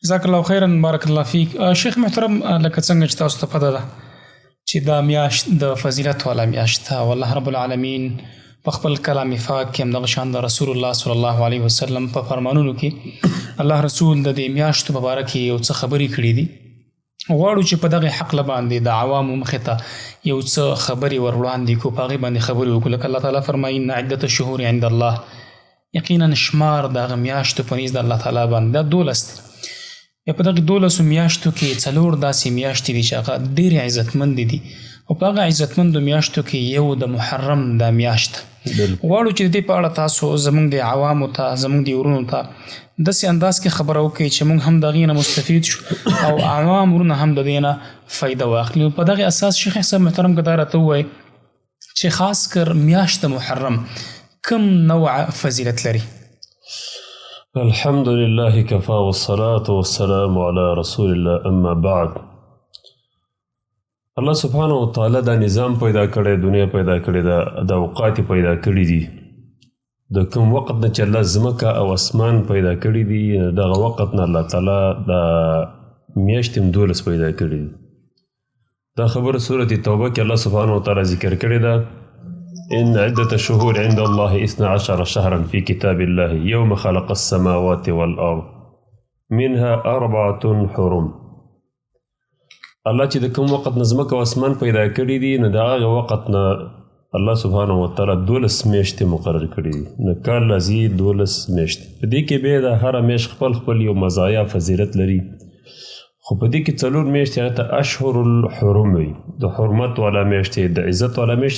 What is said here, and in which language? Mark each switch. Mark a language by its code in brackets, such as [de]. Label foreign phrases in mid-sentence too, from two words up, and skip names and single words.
[ar] جزاک الله خیرا، بارک الله فیک. [ps] شیخ محترم، لکه څنګه چې تاسو ته پته ده چې دا میاشت د فضیلت والا میاشت ده، او [ar] الله رب العالمین [ps] په خپل کلام پاک کې همدغه شان د رسول الله [ar] صلی الله علیه وسلم [ps] په فرمانونو کې الله رسول د دې میاشتو په باره کې یو څه خبرې کړي دي. غواړو چې په دغه حق باندې د عوامو مخې ته یو څه خبرې ور وړاندې کړو، په هغې باندې خبرې وکړو. لکه الله تعالی فرمایي [ar] ان عدة الشهور عند الله، [ps] یقینا شمار د هغه میاشتو په نزد الله تعالی باندې دا 12 دی. یا په دغه 12 میاشتو کې 4 داسې میاشتې دي چې هغه ډېرې عزتمندې دي، او په هغه عزتمندو میاشتو کې یو د محرم دا میاشت. غواړو چې د دې په اړه تاسو زموږ د عوامو ته، زموږ د ورونو ته داسې انداز کې خبره وکړئ چې موږ هم د هغې نه مستفید شو او عوام ورونه هم د دې نه فایده واخلي. په دغې اساس شیخ صاحب محترم که دا راته ووایي چې خاص کر میاشت د محرم کم نوع فضیلت لري؟ [ar] الحمد لله كفى والصلاة والسلام على رسول الله، اما بعد. الله سبحانه وتعالی [ps] دا نظام پیدا کړی، دنیا پیدا کړی ده، د اوقات پیدا کړي دي. د کوم وخت نه چې الله ځمکه او اسمان پیدا کړي دي، دغه وخت نه الله تعالی د میاشتې هم 12 پیدا کړي دي. دا خبره سورة توبه کې [ar] الله سبحانه وتعالی [ps] ذکر کړې ده، [ar] إن عدة الشهور عند الله 12 شهرا في كتاب الله يوم خلق السماوات والأرض منها 4 حرم. [ps] الله چې د کوم وخت نه ځمکه او اسمان پیدا کړي دي، نو د هغه وخت نه [ar] الله سبحانه وتعالی [ps] 12 میاشتې مقرر کړي دي. نو کال لازي 12 میاشتې. په دې کې بیا د هره میاشت خپل یو مزایا فضیلت لري، خو په دې کې 4 میاشتې هغه ته [ar] اشهر الحرم [ps] وي، د حرمت والا میاشتې، د عزت والا میاشتې.